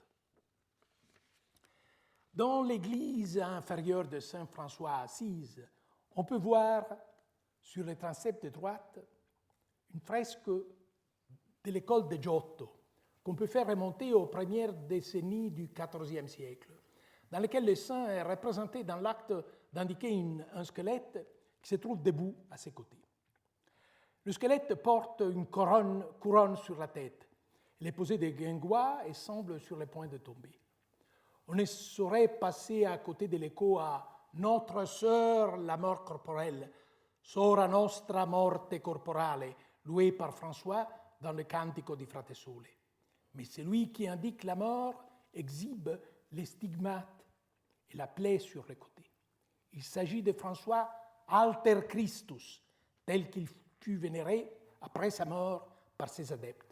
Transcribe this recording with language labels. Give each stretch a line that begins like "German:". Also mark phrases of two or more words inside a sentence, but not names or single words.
French: Dans l'église inférieure de Saint François Assise, on peut voir sur le transept de droite une fresque de l'école de Giotto, qu'on peut faire remonter aux premières décennies du XIVe siècle, dans lequel le saint est représenté dans l'acte d'indiquer un squelette qui se trouve debout à ses côtés. Le squelette porte une couronne sur la tête. Il est posé de guingois et semble sur le point de tomber. On ne saurait passer à côté de l'écho à « Notre sœur, la mort corporelle »,«
Italian: Sora nostra morte corporale »,
French: loué par François dans le Cantico di Frate Sole. Mais celui qui indique la mort exhibe les stigmates et la plaie sur les côtés. Il s'agit de François
Latin: Alter Christus,
French: tel qu'il fut vénéré après sa mort par ses adeptes.